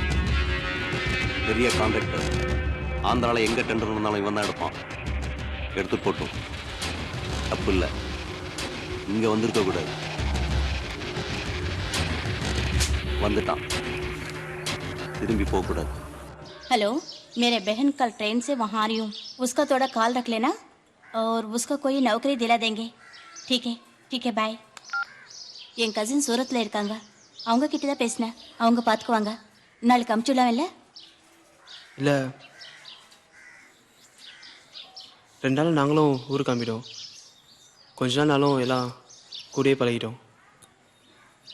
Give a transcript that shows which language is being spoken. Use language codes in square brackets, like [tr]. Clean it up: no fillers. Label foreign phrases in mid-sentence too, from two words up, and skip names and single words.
[ta] பெரிய கான்ட்ராக்டர். ஆந்திராவில் எங்கே டெண்டர் இருந்தாலும் இவன் தான் எடுப்பான். எடுத்து போட்டோம். தப்பு இல்லை, இங்கே வந்திருக்க கூடாது. வந்துட்டான், திரும்பி போகக்கூடாது. [hi] हेलो, मेरे बहन कल ट्रेन से वहाँ आ रही हूँ. उसका थोड़ा ख्याल रख लेना और उसको कोई नौकरी दिला देंगे. ठीक है, बाय. [ta] என் கசின் சூரத்தில் இருக்காங்க. அவங்க கிட்ட தான் பேசினேன். அவங்க பார்த்துக்குவாங்க. நாளைக்கு அமுச்சுடலாம் இல்லை? இல்லை, 2 நாள் நாங்களும் ஊருக்கு கிளம்பிட்டோம். கொஞ்ச நாளும் எல்லாம் கூடயே பழகிட்டோம்.